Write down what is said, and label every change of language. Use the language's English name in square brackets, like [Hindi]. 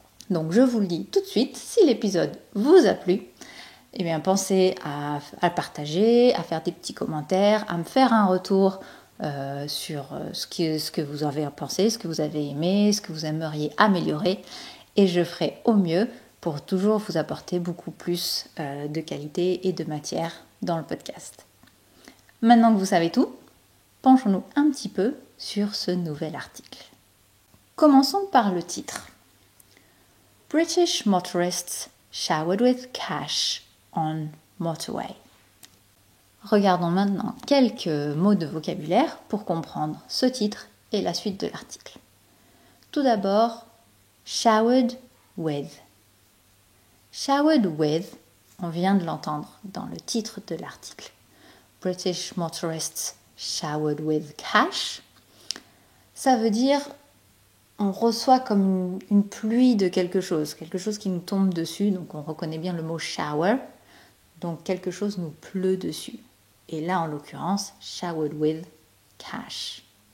[French] Donc je vous le dis tout de suite, si l'épisode vous a plu, eh bien pensez à le partager, à faire des petits commentaires, à me faire un retour sur ce que vous avez pensé, ce que vous avez aimé, ce que vous aimeriez améliorer, et je ferai au mieux pour toujours vous apporter beaucoup plus de qualité et de matière dans le podcast. Maintenant que vous savez tout, penchons-nous un petit peu sur ce nouvel article. Commençons par le titre. [English] British motorists showered with cash on motorway. [French] Regardons maintenant quelques mots de vocabulaire pour comprendre ce titre et la suite de l'article. Tout d'abord, showered with. Showered with, on vient de l'entendre dans le titre de l'article. [English] British motorists showered with cash. [French] Ça veut dire on reçoit comme une pluie de quelque chose qui nous tombe dessus, donc on reconnaît bien le mot shower, donc quelque chose nous pleut dessus. Et là, en l'occurrence, [English] showered with cash.